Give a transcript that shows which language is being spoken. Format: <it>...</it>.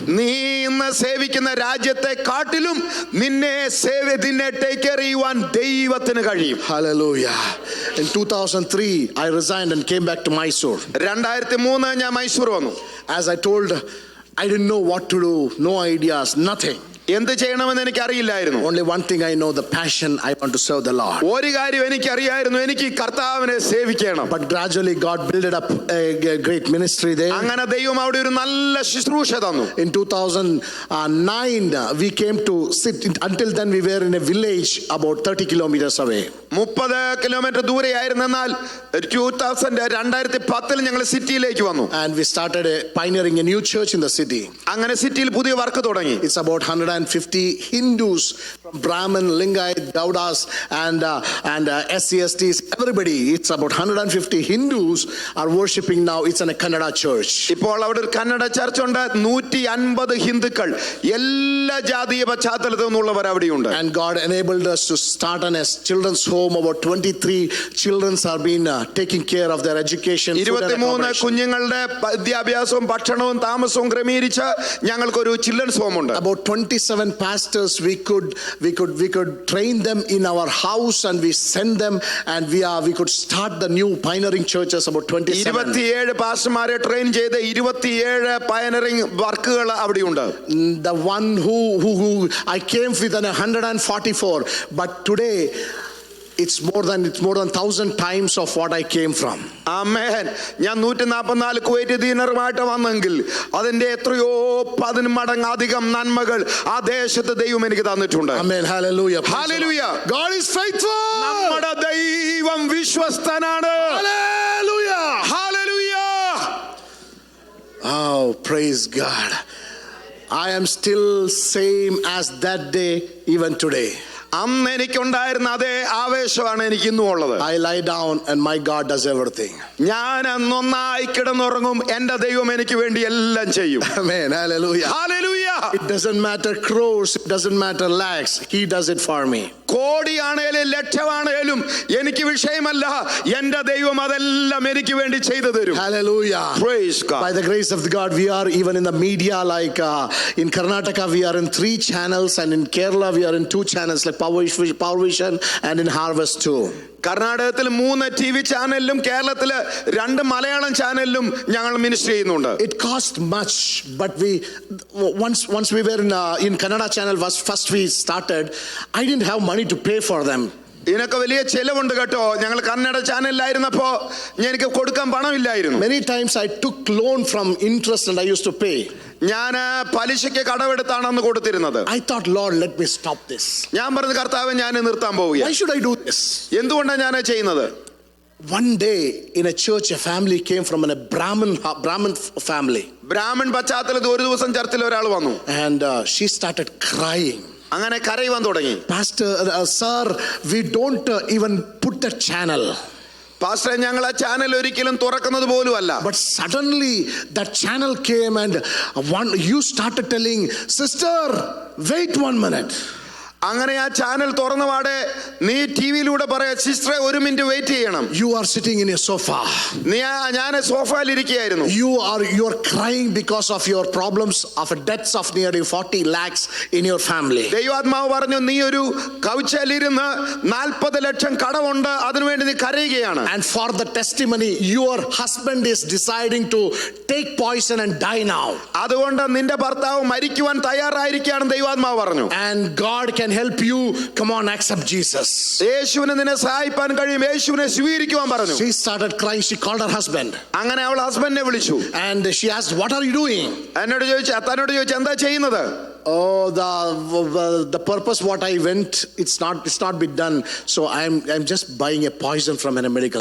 <ml>നീ ഇന്ന് സേവിക്കുന്ന രാജ്യത്തെ കാട്ടിലും നിന്നെ</ml> <en>take care</en> <ml>ചെയ്യുവാൻ ദൈവത്തിന് കഴിയും.</ml> <en>Hallelujah. In 2003 I resigned and came back to Mysore.</en> <ml>2003 ഞാൻ മൈസൂർ വന്നു.</ml> <en>As I told, I didn't know what to do, no ideas, nothing.</en> <ml>എന്ത് ചെയ്യണമെന്ന് എനിക്ക് അറിയില്ലായിരുന്നു.</ml> <en>Only one thing I know, the passion, I want to serve the Lord.</en> <ml>ഒരു കാര്യം എനിക്ക് അറിയായിരുന്നു, എനിക്ക് കർത്താവിനെ സേവിക്കണം.</ml> <en>But gradually God built up a great ministry there.</en> <ml>അങ്ങനെ ദൈവം അവിടെ ഒരു നല്ല ശുശ്രൂഷ തന്നു.</ml> <en>In 2009 we came to sit. Until then we were in a village about 30 kilometers away.</en> <ml>30 kilometre ദൂരെയായിരുന്നു. എന്നാൽ 2010 ഞങ്ങൾ സിറ്റിയിലേക്ക് വന്നു.</ml> <en>And we started pioneering a new church in the city.</en> <ml>അങ്ങനെ സിറ്റിയിൽ പുതിയ വർക്ക് തുടങ്ങി.</ml> <en>It's about 150 Hindus from Brahmin, Lingayat, Gaudas and SCSTs, everybody. It's about 150 Hindus are worshiping now. It's in a Kannada church.</en> <ml>ഇപ്പോൾ അവിടെ ഒരു Kannada church ഉണ്ട്. 150 ഹിന്ദുക്കൾ, എല്ലാ ജാതീയ പശ്ചാത്തലത്തിൽ നിന്നുള്ളവർ അവിടെയുണ്ട്.</ml> <en>And God enabled us to start a children's home. About 23 children are being taking care of their education.</en> <ml>23 കുഞ്ഞുങ്ങളുടെ വിദ്യാഭ്യാസവും ഭക്ഷണവും താമസവും ക്രമീകരിച്ച് ഞങ്ങൾക്കൊരു ചിൽഡ്രൻസ് ഹോം ഉണ്ട്.</ml> <en>About 27 pastors we could train them in our house, and we send them, and we could start the new pioneering churches. About 27</en> <ml>പാസ്റ്റർമാരെ train ചെയ്ത് 27 പയനറിംഗ് വർക്കുകൾ അവിടെയുണ്ട്.</ml> <en>The one who I came with 144, but today it's more than 1,000 times of what I came from.</en> <ml>ആമേൻ. ഞാൻ 144 Kuwait ദീനറുമായിട്ട് വന്നെങ്കിൽ അതിന്റെ എത്രയോ 10 മടങ്ങ് അധികം നന്മകൾ ആ ദേശത്ത് ദൈവം എനിക്ക് തന്നിട്ടുണ്ട്.</ml> <en>Amen. Hallelujah. Hallelujah. God is faithful.</en> <ml>നമ്മുടെ ദൈവം വിശ്വസ്തനാണ്.</ml> <en>Hallelujah. Hallelujah. Oh, praise God. I am still same as that day, even today.</en> <ml>അന്ന് എനിക്കുണ്ടായിരുന്ന അതേ ആവേശമാണ് എനിക്ക് ഇന്നും ഉള്ളത്.</ml> <en>I lie down and my God does everything.</en> <ml>ഞാൻ നന്നായി കിടന്നുറങ്ങും, എന്റെ ദൈവം എനിക്ക് വേണ്ടി എല്ലാം ചെയ്യും.</ml> <en>Amen. Hallelujah. Hallelujah. It doesn't matter crores, it doesn't matter lakhs. He does it for me.</en> <ml>കോടിയാണേലും ലക്ഷമാണേലും എനിക്ക് വിഷയമല്ല. എന്റെ ദൈവം അതെല്ലാം എനിക്ക് വേണ്ടി ചെയ്തു തരും.</ml> <en>Hallelujah. Praise God. By the grace of God, we are even in the media, like in Karnataka we are in 3 channels, and in Kerala we are in 2 channels, like Power Vision and in Harvest too.</en> <ml>കർണാടകത്തിൽ 3 TV ചാനലിലും കേരളത്തില് 2 മലയാളം ചാനലിലും ഞങ്ങൾ minister ചെയ്യുന്നുണ്ട്.</ml> <en>It cost much, but once we were in Kannada channel was first we started, I didn't have money to pay for them.</en> <ml>ഇതിനൊക്കെ വലിയ ചെലവുണ്ട് കേട്ടോ. ഞങ്ങൾ കന്നഡ ചാനലിലായിരുന്നപ്പോ എനിക്ക് കൊടുക്കാൻ പണമില്ലായിരുന്നു.</ml> <en>Many times I took loan from interest and I used to pay.</en> <ml>ഞാൻ പലിശയ്ക്ക് കടമെടുത്താണ് അന്ന് കൊടുത്തിരുന്നത്.</ml> <en>I thought, Lord, let me stop this.</en> <ml>ഞാൻ പറഞ്ഞു, കർത്താവേ ഞാൻ നിർത്താൻ പോവുകയാണ്.</ml> <en>Why should I do this?</en> <ml>എന്തുകൊണ്ടാണ് ഞാൻ ചെയ്യുന്നത്?</ml> <en>One day in a church, a family came from a Brahmin family.</en> <ml>Brahmin പശ്ചാത്തലത്തിൽ ഒരു ദിവസം ചർച്ചിൽ ഒരാൾ വന്നു.</ml> <en>And she started crying.</en> <ml>അങ്ങനെ കരയുവാൻ തുടങ്ങി.</ml> <en>Pastor, sir, we don't even put the channel.</en> <ml>Pastor, ഞങ്ങൾ ആ ചാനൽ ഒരിക്കലും തുറക്കുന്നത് പോലും അല്ല.</ml> <en>But suddenly that channel came, and you started telling, sister, wait 1 minute.</en> <ml>അങ്ങനെ ആ ചാനൽ തുറന്നപാടെ നീ ടിവിയിലൂടെ പറയാ, സിസ്റ്ററെ 1 മിനിറ്റ് വെയിറ്റ് ചെയ്യണം.</ml> <en>You are sitting in a sofa.</en> <ml>ഞാൻ സോഫയിൽ ഇരിക്കുകയായിരുന്നു.</ml> <en>You are crying because of your problems of debts of nearly 40 lakhs in your family.</en> <ml>ദൈവാത്മാവ് പറഞ്ഞു, നീ ഒരു കൗച്ചലിരുന്ന് 40 ലക്ഷം കടമുണ്ട്, അതിനുവേണ്ടി നീ കരയുകയാണ്.</ml> <en>And for the testimony, your husband is deciding to take poison and die now.</en> <ml>അതുകൊണ്ട് നിന്റെ ഭർത്താവ് മരിക്കുവാൻ തയ്യാറായിരിക്കുകയാണ് ദൈവാത്മാവ് പറഞ്ഞു.</ml> <en>And God can help you. Come on, accept Jesus.</en> <ml>യേശുവിനെ നിന്നെ സഹായിക്കാൻ കഴിയും, യേശുവിനെ സ്വീകരിക്കുവാൻ പറഞ്ഞു.</ml> <en>She started crying. She called her husband.</en> <ml>അങ്ങനെ അവൾ ഹസ്ബൻഡിനെ വിളിച്ചു.</ml> <en>And she asked, what are you doing?</en> <ml>തന്നോട് ചോദിച്ചു എന്താ ചെയ്യുന്നത്?</ml> <en>Oh, the purpose what I went, it's not been done. So I'm just buying a poison from a medical.</en>